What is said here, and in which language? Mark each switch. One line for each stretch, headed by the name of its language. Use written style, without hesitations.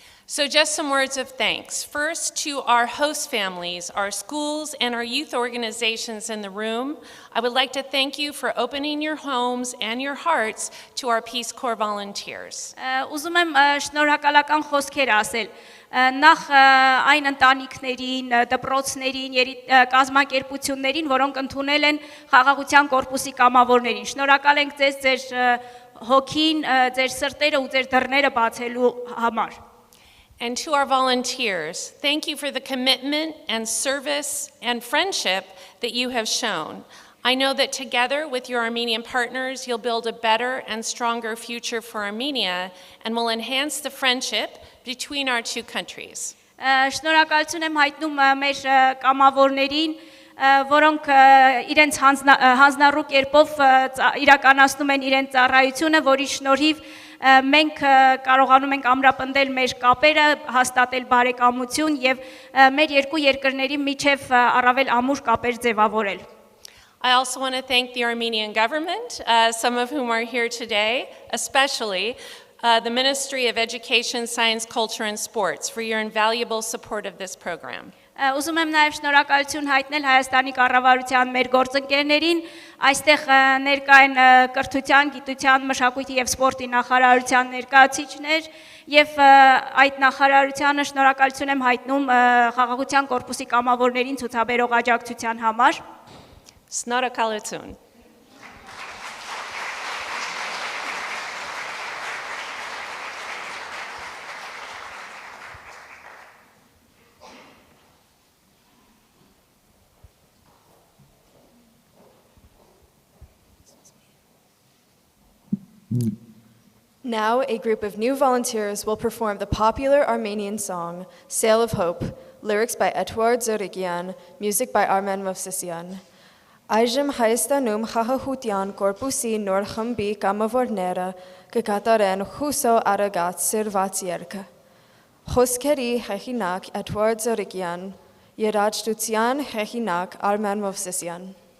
English: So just some words of thanks. First, to our host families, our schools, and our youth organizations in the room, I would like to thank you for opening your homes and your hearts to our Peace Corps volunteers.
Armenian: Ուզում եմ շնորհակալական խոսքեր ասել նախ այն ընտանիքներին, դպրոցներին, կազմակերպություններին, որոնք ընդունել են խաղաղության կորպուսի կամավորներին։ Շնորհակալ ենք ձեզ ձեր հոգին, ձեր սրտերը ու ձեր դռները բացելու համար։
English: And to our volunteers, thank you for the commitment and service and friendship that you have shown. I know that together with your Armenian partners, you'll build a better and stronger future for Armenia and will enhance the friendship between our two countries.
Armenian: Շնորհակալություն եմ հայտնում մեր կամավորներին, որոնք իրենց հանձնառու կերպով իրականացնում են իրենց ծառայությունը, որի շնորհիվ մենք կարողանում ենք ամրապնդել մեր կապերը, հաստատել բարեկամություն եւ մեր երկու երկրների միջև առավել ամուր կապեր ձևավորել։
English: I also want to thank the Armenian government, some of whom are here today, especially the Ministry of Education, Science, Culture and Sports for your invaluable support of this program.
Armenian: Ուզում եմ նաև շնորհակալություն հայտնել Հայաստանի կառավարության մեր գործընկերներին, այստեղ ներկա են կրթության, գիտության, մշակույթի եւ սպորտի նախարարության ներկայացուցիչներ եւ այդ նախարարությանը շնորհակալություն եմ հայտնում խաղաղության կորպուսի կամավորներին ցուցաբերող աջակցության համար։ Շնորհակալություն։
English: Now, a group of new volunteers will perform the popular Armenian song, Sail of Hope, lyrics by Edward Zorigian, music by Armen Movsesian.
Armenian: Այժմ Հայաստանում խաղաղության կորպուսի նոր խմբի կամավորները կկատարեն հուսո արագած սիրված երգը։ Խոսքերի հեղինակ Edward Zorigian, երաժշտության հեղինակ Armen Movsesian.